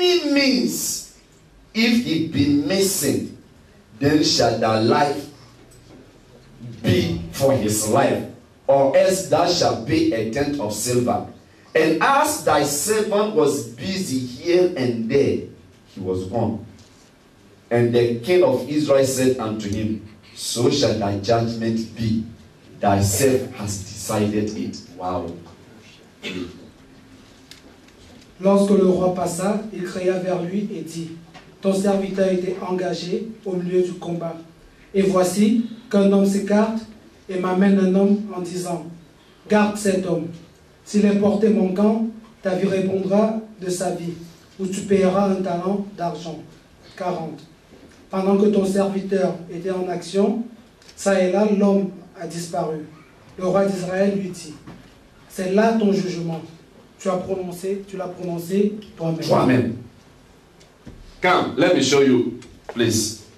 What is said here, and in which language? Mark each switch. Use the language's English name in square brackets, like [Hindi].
[English] any means, if he be missing, then shall thy life be for his life, or else thou shalt pay a tenth of silver. And as thy servant was busy here and there, he was gone. And the king of Israel said unto him, so shall thy judgment be. Thyself hast decided it. Wow. [French] Lorsque le roi passa, il cria vers lui et dit, ton serviteur était engagé au milieu du combat. Et voici qu'un homme s'écarte et m'amène un homme en disant, garde cet homme. S'il est porté manquant, ta vie répondra de sa vie, ou tu payeras un talent d'argent. 40. Pendant que ton serviteur était en action, ça et là, l'homme a disparu. Le roi d'Israël lui dit, c'est là ton jugement. Tu l'as prononcé toi-même. Toi-même. [English] Come, let me show you, please.